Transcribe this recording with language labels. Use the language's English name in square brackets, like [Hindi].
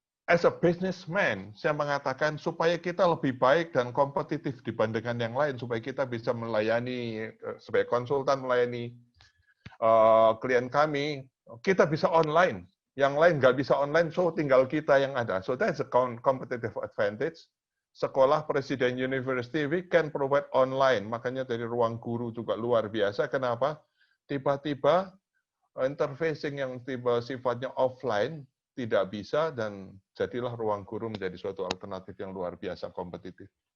[English] As a businessman, [Indonesian] saya mengatakan supaya kita lebih baik dan kompetitif dibandingkan yang lain, supaya kita bisa melayani, sebagai konsultan melayani klien kami, kita bisa online. Yang lain nggak bisa online, so tinggal kita yang ada. [English] So that's a competitive advantage. Sekolah Presiden University, we can provide online. [Indonesian] Makanya dari ruang guru juga luar biasa. Kenapa? Tiba-tiba interfacing yang tiba sifatnya offline, tidak bisa, dan jadilah ruang guru menjadi suatu alternatif yang luar biasa kompetitif.